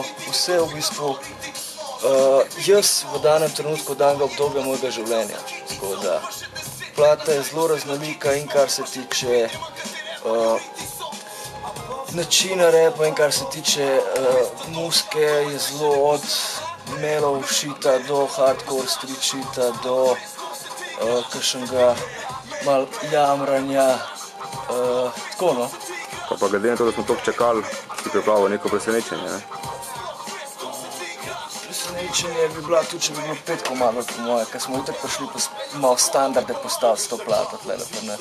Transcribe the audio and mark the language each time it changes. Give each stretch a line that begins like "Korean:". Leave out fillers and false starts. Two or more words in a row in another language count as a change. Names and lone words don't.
Slovenian: Vse v bistvu jaz v danem trenutku danega obdobja mojega življenja. Tako da plata je zelo raznolika in kar se tiče načina repa in kar se tiče muzike, je zelo od
English: mellow shita
Slovenian: do
English: hardcore street shita
Slovenian: do kakšnega mal jamranja, tako no. Pa glede na to, da smo toliko čakali, si pripravil neko presenečenje, ne? Presenečenje bi bila tudi, če bi bilo 5 komadov po moje, ker smo itak prišli malo standarde postaviti s to plato tlele pri nas.